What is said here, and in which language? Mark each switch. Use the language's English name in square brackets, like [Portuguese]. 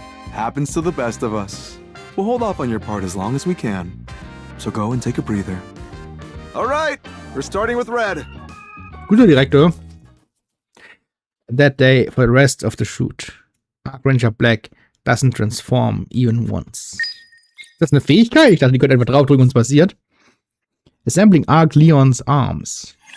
[English] Happens to the best of us. We'll hold off on your part as long as we can. So go and take a breather. Alright, we're starting with red. [German] Guter Direktor. [English] That day, for the rest of the shoot, Arc Ranger Black doesn't transform even once. [German] Ist das eine Fähigkeit? Ich dachte, die könnte einfach draufdrücken und es passiert. [English] Assembling Arc Leon's arms.